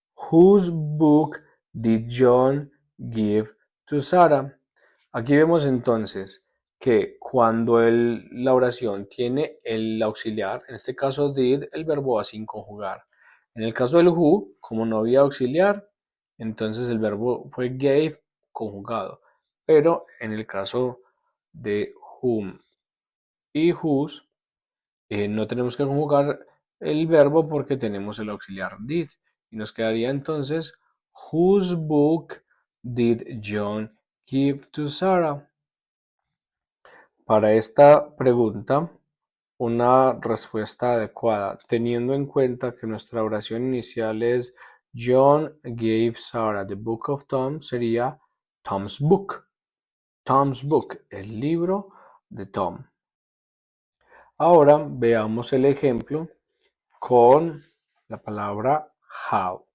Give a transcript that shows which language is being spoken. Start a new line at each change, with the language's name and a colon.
English: Whose book did John give to Sarah?
Spanish: Aquí vemos entonces que cuando la oración tiene el auxiliar, en este caso did, el verbo va sin conjugar. En el caso del who, como no había auxiliar, entonces el verbo fue gave conjugado. Pero en el caso de whom y whose, no tenemos que conjugar el verbo porque tenemos el auxiliar did. Y nos quedaría entonces,
English: whose book did John give to Sarah?
Spanish: Para esta pregunta, una respuesta adecuada, teniendo en cuenta que nuestra oración inicial es
English: John gave Sarah the book of Tom,
Spanish: sería
English: Tom's book. Tom's book,
Spanish: el libro de Tom. Ahora veamos el ejemplo con la palabra how.